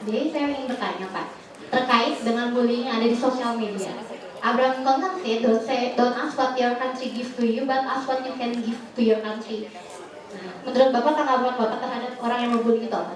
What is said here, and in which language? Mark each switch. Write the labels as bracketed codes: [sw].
[id] Jadi saya ingin bertanya Pak, terkait dengan bullying yang ada di sosial media. [en] Abraham Lincoln kan said, don't ask what your country gives to you, but ask what you can give to your country. [id] Nah, menurut Bapak, tanggapan Bapak terhadap orang yang membuli itu apa?